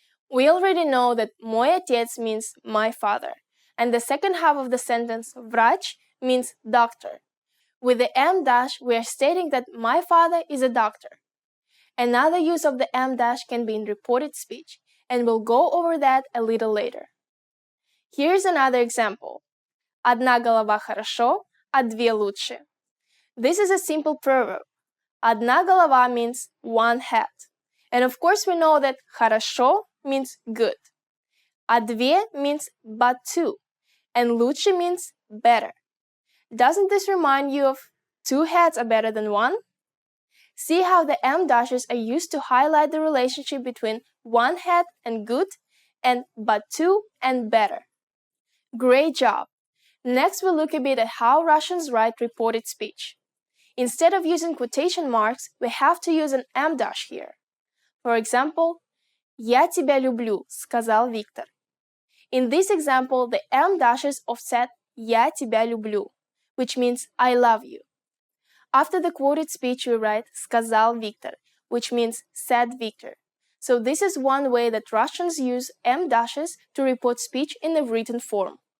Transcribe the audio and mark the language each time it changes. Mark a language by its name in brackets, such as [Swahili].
[English] We already know that [Russian] «Мой отец» [English] means «my father», and the second half of the sentence «врач» means «doctor». With the em dash, we are stating that my father is a doctor. Another use of the em dash can be in reported speech, and we'll go over that a little later. Here's another example. [Russian] Одна голова хорошо, а две лучше. [English] This is a simple proverb. [Russian] Одна голова [English] means one head. And of course we know that хорошо means good. [Russian] А две [English] means but two. And лучше means better. Doesn't this remind you of two heads are better than one? See how the em dashes are used to highlight the relationship between one head and good and but two and better. Great job! Next, we'll look a bit at how Russians write reported speech. Instead of using quotation marks, we have to use an em dash here. For example, [Russian] «Я тебя люблю», сказал Виктор. [English] In this example, the em dashes offset [Russian] «Я тебя люблю», [English] which means I love you. After the quoted speech, we write [Russian] «сказал Виктор», [English] which means said Victor. So this is one way that Russians use em dashes to report speech in the written form.